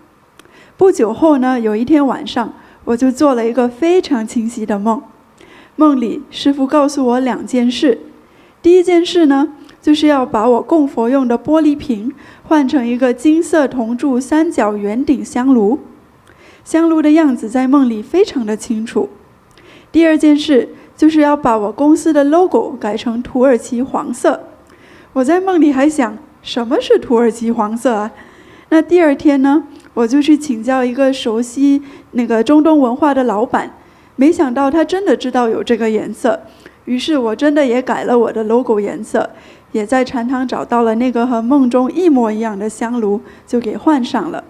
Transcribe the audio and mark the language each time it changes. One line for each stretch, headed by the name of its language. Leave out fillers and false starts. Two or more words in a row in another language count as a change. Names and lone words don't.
Chinese: 不久後呢，有一天晚上，我就做了一個非常清晰的夢。夢裡，師父告訴我2件事。第一件事呢，就是要把我供佛用的玻璃瓶換成一個金色銅柱3角圓頂香爐。香爐的樣子在夢裡非常的清楚。第二件事，就是要把我公司的 logo 改成土耳其黃色。我在夢裡還想，什麼是土耳其黃色啊？那第二天呢，我就去請教一個熟悉那個中東文化的老闆，沒想到他真的知道有這個顏色，於是我真的也改了我的 logo 顏色，也在禪堂找到了那個和夢中一模一樣的香爐，就給換上了。